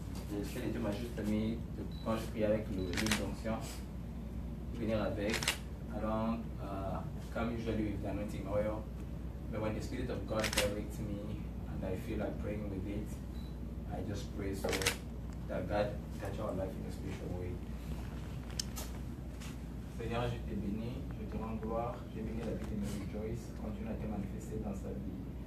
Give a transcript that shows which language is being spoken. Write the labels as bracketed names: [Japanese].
[French] Le Seigneur Dieu m'a juste permis, quand je prie avec l'huile d'onction, venir avec. [English] I don't come usually with the anointing oil, but when the Spirit of God directs me and I feel like praying with it, I just pray so that God touch our life in a spiritual way. [French] Seigneur, je te bénis, je te rends gloire, je bénis la vie de Mary Joyce, continue à te manifester dans sa vie.